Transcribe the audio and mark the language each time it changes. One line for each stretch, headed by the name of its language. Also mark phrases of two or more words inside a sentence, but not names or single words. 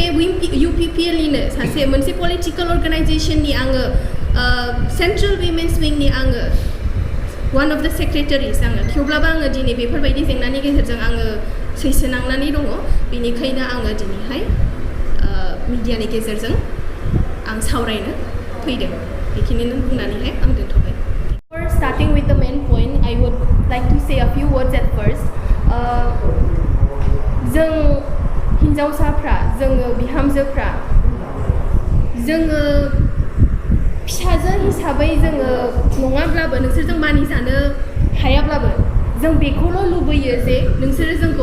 Bodo: UPPL निनो सासे मोनसे पलिटिकेल अर्गानाइजेसननि आङो
English: central women's
Bodo: विंनि आङो
English: one of the secretaries
Bodo: आङो थेवब्लाबो आङो दिनै बेफोरबायदि जेंनानि गेजेरजों आङो सैसोनांनानै दङ बेनिखायनो आङो दिनैहाय मिडियानि गेजेरजों आं सावरायनो फैदों बेखिनिनो बुंनानैहाय आं दोनथ'बाय
English: Before starting with the main point, I would like to say a few words at first.
Bodo: जों हिन्जावसाफ्रा जोङो बिहामजोफ्रा जोङो फिसाजो हिसाबै जोङो नङाब्लाबो नोंसोरजों मानिजानो हायाब्लाबो जों बेखौल' लुबैयो जे नोंसोरो जोंखौ